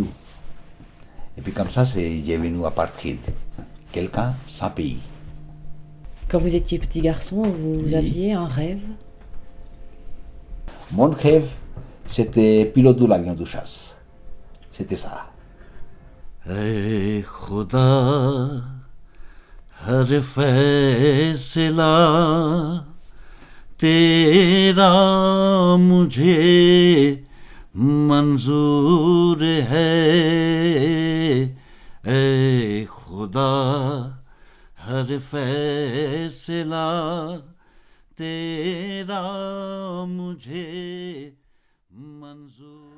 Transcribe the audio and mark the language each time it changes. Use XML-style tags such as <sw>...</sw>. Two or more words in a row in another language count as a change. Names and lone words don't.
<fr>Et puis comme ça, j'ai venu apartheid. Quelqu'un sans pays. Quand vous étiez petit garçon, vous aviez un rêve? Mon rêve, c'était pilote de l'avion de chasse. C'était ça.</fr> <hi>ऐ खुदा हर फैसला तेरा मुझे मंजूर है ऐ खुदा हर फैसला तेरा मुझे मंजूर</hi>